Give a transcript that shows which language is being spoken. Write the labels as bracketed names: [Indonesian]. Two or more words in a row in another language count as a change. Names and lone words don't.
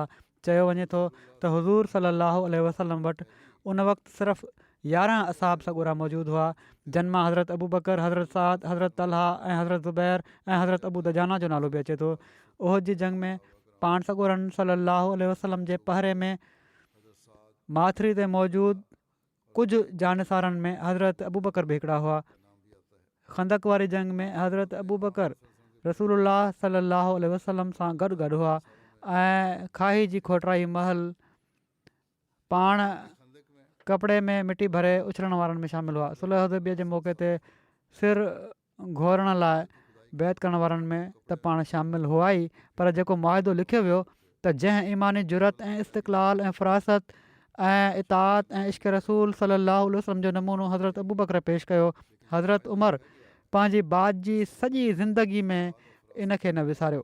[Sindhi] चयो वञे थो त हुज़ूर [Arabic] صلى الله عليه وسلم [Sindhi] वटि उन वक़्तु सिर्फ़ु 11 असहाब सॻोरा मौजूदु हुआ, जिन मां हज़रत अबू बकर, हज़रत साद, हज़रत तलहा ऐं हज़रत ज़ुबैर ऐं हज़रत अबू दजाना जो नालो बि अचे थो। उहद जी जंग में पाण सॻोरन [Arabic] صلى الله عليه وسلم [Sindhi] जे पहिरे में माथिरी ते मौजूदु कुझु जानिसारनि में हज़रत अबू बकर बि हिकिड़ा हुआ। खंदक वारी जंग में हज़रत अबू बकर रसूलुल्लाह [Arabic] صلى الله عليه وسلم [Sindhi] सां गॾु हुआ ऐं खाही जी खोटराई महल पाण कपिड़े में मिटी भरे उछलण वारनि में शामिलु हुआ। सुलह हुदैबिया जे मौक़े ते सिर घोरण लाइ बैत करण वारनि में त पाण शामिलु हुआ ई, पर जेको मुआदो लिखियो वियो त जंहिं ईमानी जुरत ऐं इस्तिक़लाल ऐं फ़रासत ऐं इताअत ऐं इश्क रसूल [Arabic] صلى الله عليه وسلم [Sindhi] जो नमूनो हज़रत अबू बकर पेश कयो, हज़रत उमर पंहिंजी बात जी सॼी ज़िंदगी में इन खे न विसारियो।